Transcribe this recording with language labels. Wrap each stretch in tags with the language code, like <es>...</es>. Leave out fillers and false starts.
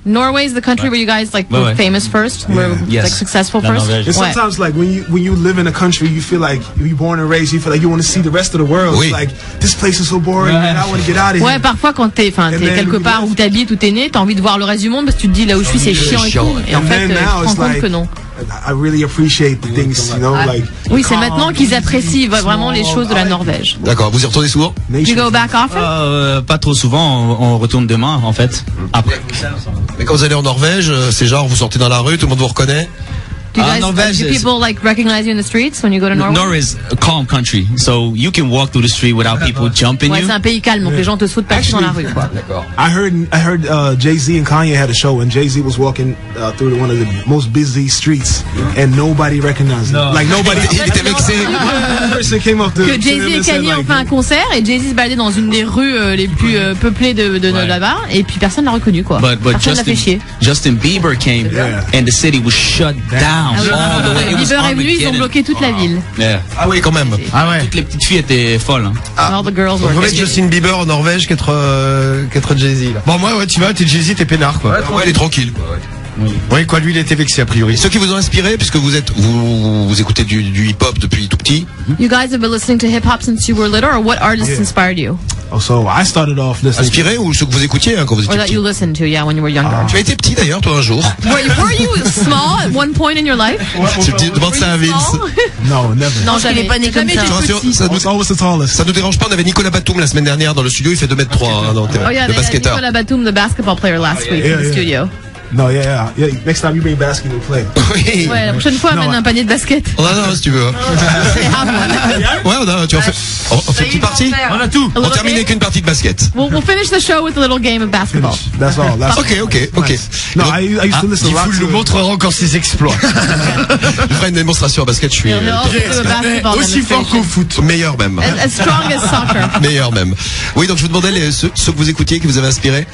<en>Norway is the country where you guys were famous first, were like successful first. And sometimes, like when you live in a country, you feel like you're born and raised. You feel like you want to see the rest of the world.</en> <fr>Oui.</fr> <en>Like this place is so boring. Man, I want to get out of here.</en> <fr>Ouais, parfois quand t'es quelque part où t'habites, où t'es né, t'as envie de voir le reste du monde parce que tu te dis là où je suis c'est chiant et tout. Et en fait, tu te rends compte que non.</fr> <en>I really appreciate the things, like.</en> <fr>Oui, c'est maintenant qu'ils apprécient vraiment les choses de la Norvège. D'accord, vous y retournez souvent?</fr> <en>You go back often?</en> <fr>Pas trop souvent, on retourne demain en fait. Après. Mais quand vous allez en Norvège, c'est genre vous sortez dans la rue, tout le monde vous reconnaît?</fr> <en>Do people like recognize you in the streets when you go to Norway? Norway is a calm country, so you can walk through the street without people jumping</en> <fr>Ouais,</fr> <en>you.</en> <fr>c'est un pays calme, donc les gens te sautent pas dans la rue, quoi.</fr> <en>I heard Jay-Z and Kanye had a show, and Jay-Z was walking through one of the most busy streets, and nobody recognized him. Like nobody.</en> <fr>Il était vexé. Que Jay-Z et Kanye ont fait un concert, et Jay-Z se baladait dans une des rues les plus peuplées de là-bas, et puis personne l'a reconnu, quoi. Personne l'a fait chier.</fr> <en>Justin Bieber came, and the city was shut down.</en> <fr>Bieber est venu, ils ont bloqué toute la ville. Ah oui, quand même. Ah ouais. Toutes les petites filles étaient folles. Hein.</fr> <en>All the girls were.</en> <fr>On peut mettre Justin Bieber en Norvège qu'être Jay-Z là. Bon, moi, ouais, tu vas, t'es Jay-Z, t'es peinard, quoi. Ouais, il est tranquille. Oui, quoi, lui, il était vexé, a priori. Et ceux qui vous ont inspiré, puisque vous écoutez du hip-hop depuis tout petit.</fr> <en>You guys have been listening to hip-hop since you were little, or what artists inspired you? Oh, so I started off listening.</en> <fr>Inspiré ou ceux que vous écoutiez quand vous étiez</fr> <en>Or that</en> <fr>petit?</fr> <en>you listened to, yeah, when you were younger.</en> <fr>Tu as été petit d'ailleurs, toi, un jour.</fr> <en>Were you small at one point in your life?</en> <fr>Demande ça à Vince.</fr> <en>No, never.</en> <fr>Non, j'avais pas né comme ça. Ça nous dérange pas, on avait Nicolas Batum la semaine dernière dans le studio, il fait 2m3,</fr> <en>Oh yeah,</en> <fr>le basketteur.</fr> <en>Nicolas Batum, the basketball player last week in the studio. No, yeah. Next time you bring basket, we'll play.</en> <fr>Oui. Ouais, la prochaine fois, amène un panier de basket. On en a un si tu veux. Ouais, tu en fais. On fait une petite partie. On a tout. On termine avec une partie de basket.</fr> <en>We'll finish the show with a little game of basketball. That's all. Ok. No, I used to listen a lot.</en> <fr>Il nous montrera encore ses exploits. Je ferai une démonstration à basket, je suis aussi fort qu'au foot. Meilleur même.</fr> <en>As strong as soccer.</en> <fr>Meilleur même. Oui, donc je vous demandais ceux que vous écoutiez, que vous avez inspiré.</fr>